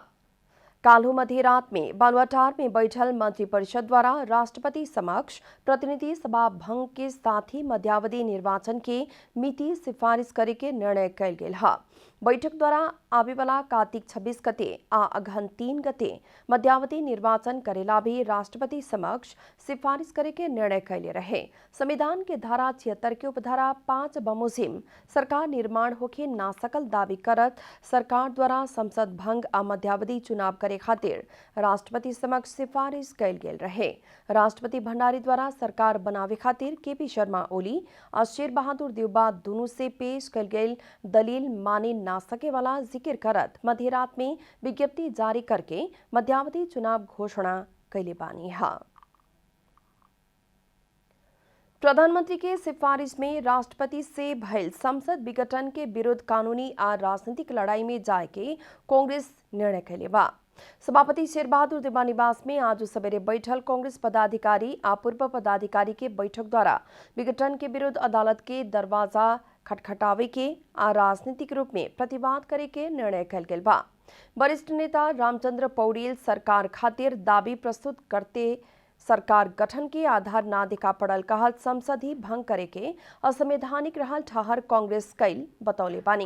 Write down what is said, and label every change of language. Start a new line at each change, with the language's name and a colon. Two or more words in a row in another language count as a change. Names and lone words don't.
Bhojpuri: काल्हू मध्यरात में बालुआटार में बैठल मंत्रिपरिषद द्वारा राष्ट्रपति समक्ष प्रतिनिधि सभा भंग के साथ ही मध्यावधि निर्वाचन के मिति सिफारिश करे के निर्णय कइल गेल है। बैठक द्वारा आवे वाला कार्तिक 26 गते आ अगहन 3 गते मध्यावधि निर्वाचन करेला भी राष्ट्रपति समक्ष सिफारिश करे के निर्णय कैले रहे। संविधान के धारा 76 के उपधारा 5 बमुजिम सरकार निर्माण होके ना सकल दावी करत सरकार द्वारा संसद भंग आ मध्यावधि चुनाव करे खातिर राष्ट्रपति समक्ष सिफारिश कैल गेल रहे। राष्ट्रपति भंडारी द्वारा सरकार बनावे खातिर केपी शर्मा ओली और शेर बहादुर देवबा दोनों से पेश कैल गेल दलील माने ना सके वाला जिक्र करत मध्यरात में विज्ञप्ति जारी करके मध्यावधि चुनाव घोषणा कैले बानी है। प्रधानमंत्री के सिफारिश में राष्ट्रपति से भइल संसद विघटन के विरुद्ध कानूनी और राजनीतिक लड़ाई में जाए के कांग्रेस निर्णय कैले बा। सभापति शेर बहादुर देवबा निवास में आज सवेरे बैठल कांग्रेस पदाधिकारी आ पूर्व पदाधिकारी के बैठक द्वारा विघटन के विरुद्ध अदालत के दरवाजा खटखटावे के आ राजनीतिक रूप में प्रतिवाद करे के निर्णय कैल गेल बा। वरिष्ठ नेता रामचंद्र पौडेल सरकार खातिर दावी प्रस्तुत करते सरकार गठन के आधार ना दिखा पड़ल कहल संसद ही भंग करे के असंवैधानिक रहल ठहर कांग्रेस कैल बतौले बानी।